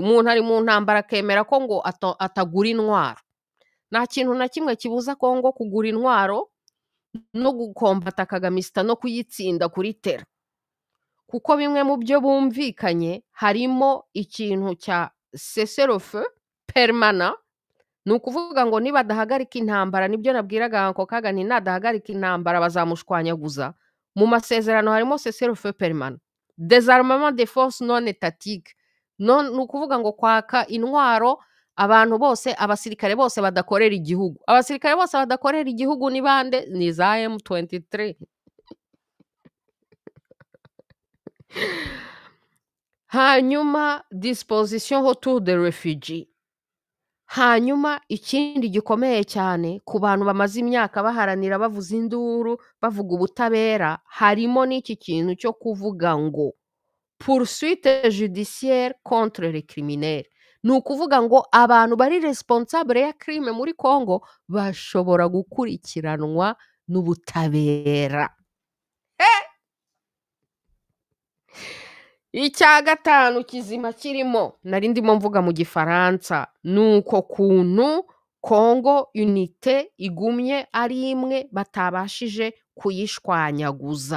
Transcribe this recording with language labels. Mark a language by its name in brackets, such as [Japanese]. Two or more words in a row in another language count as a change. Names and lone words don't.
[Kinyarwanda] Umuntu ari mu ntambara akemera ko ngo atagura intwaro. Nta kintu na kimwe kibuza Congo kugura intwaro no gukombata Kagamisita no kuyitsinda kuri tera, kuko bimwe mu byo bumvikanye harimo ikintu cya [French] cessez-le-feu permanent. [Kinyarwanda] Ni ukuvuga ngo niba adahagarika intambara, nibyo nabwiraga Uncle Kaga nti nadahagarika intambara bazamushwanyaguza. Mu masezerano harimo [French] cessez-le-feu permanent, désarmement des forces non étatiques. [Kinyarwanda] Ni ukuvuga ngo kwaka intwaro abantu bose, abasirikare bose badakorera igihugu. Abasirikare bose badakorera igihugu ni bande? Ni za M23. Hanyuma [French] disposition autour des réfugiés. [Kinyarwanda] Hanyuma ikindi gikomeye cyane ku bantu bamaze imyaka baharanira, bavuza induru, bavuga ubutabera, harimo n'iki kintu cyo kuvuga ngo [French] poursuite judiciaire contre les criminels. [Kinyarwanda] Ni ukuvuga ngo abantu bari responsable ya crime muri Congo bashobora gukurikiranwa n'ubutabera. Icya gatanu kizima kirimo, nari ndimo mvuga mu Gifaransa, nuko kuntu Congo unité igumye ari imwe batabashije kuyishwanyaguza.